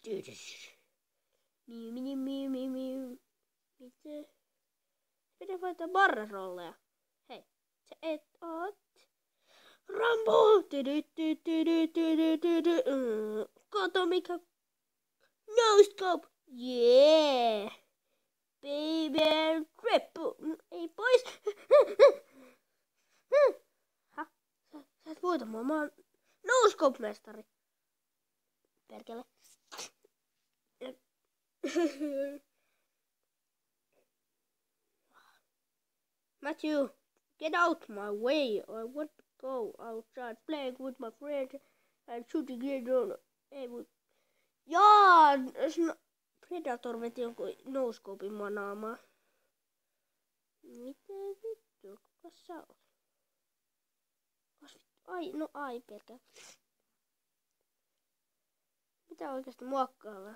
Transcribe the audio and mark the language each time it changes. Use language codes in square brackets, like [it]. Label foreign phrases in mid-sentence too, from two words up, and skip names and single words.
[fi] Mitä? Miten voittaa barrerolleja? Hei. Sä et oot. Rambo! Kato mikä. [en] No scope! Yeah! Baby cripple! [fi] Ei pois! Sä et voita mua, mä oon [en] no scope [fi] mestari. Perkele. [en] Matthew, get out my way. I want to go outside playing with my friends and shooting it on. [fi] Ei voi. Jaa! Predator veti jonkun no-scopein mua naamaa. Mitä vittu? Kuka sä oot? Ai perkele. Mitä oikeesti muokkailla?